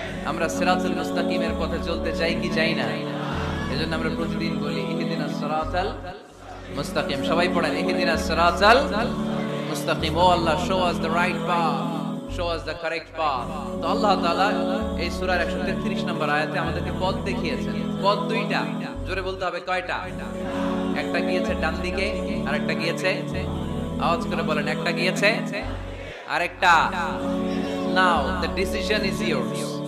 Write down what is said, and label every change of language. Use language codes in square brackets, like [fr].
[bn] আমরা সিরাতুল মুস্তাকিমের পথে চলতে চাই কি চাই না? এজন্য আমরা প্রতিদিন বলি [ar] ইহদিনাস সিরাতাল মুস্তাকিম। [bn] সবাই পড়েন [ar] ইহদিনাস সিরাতাল মুস্তাকিম। [bn] ও আল্লাহ, [en] show us the right path, show us the correct path। [bn] তো আল্লাহ তাআলা এই সূরার 133 নম্বর আয়াতে আমাদেরকে পথ দেখিয়েছেন। পথ দুইটা, জোরে বলতে হবে কয়টা? একটা গিয়েছে ডান দিকে আর একটা গিয়েছে, আওয়াজ করে বলেন, একটা গিয়েছে আরেকটা। [en] Now the decision is yours।